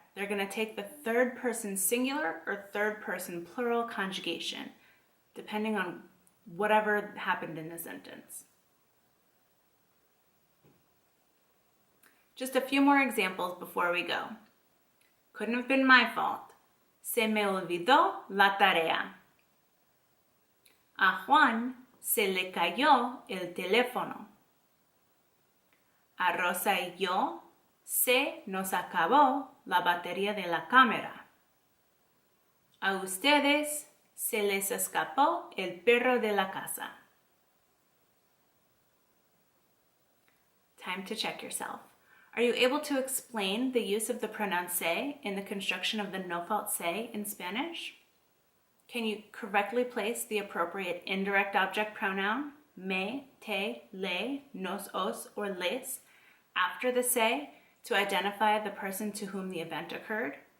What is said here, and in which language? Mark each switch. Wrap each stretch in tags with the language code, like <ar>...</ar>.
<en>They're going to take the third person singular or third person plural conjugation, depending on whatever happened in the sentence. Just a few more examples before we go. Couldn't have been my fault.</en> <es>Se me olvidó la tarea. A Juan se le cayó el teléfono. A Rosa y yo se nos acabó la batería de la cámara. A ustedes se les escapó el perro de la casa.</es> <en>Time to check yourself. Are you able to explain the use of the pronoun se in the construction of the no-fault se in Spanish? Can you correctly place the appropriate indirect object pronoun, me, te, le, nos, os, or les, after the se to identify the person to whom the event occurred?</en>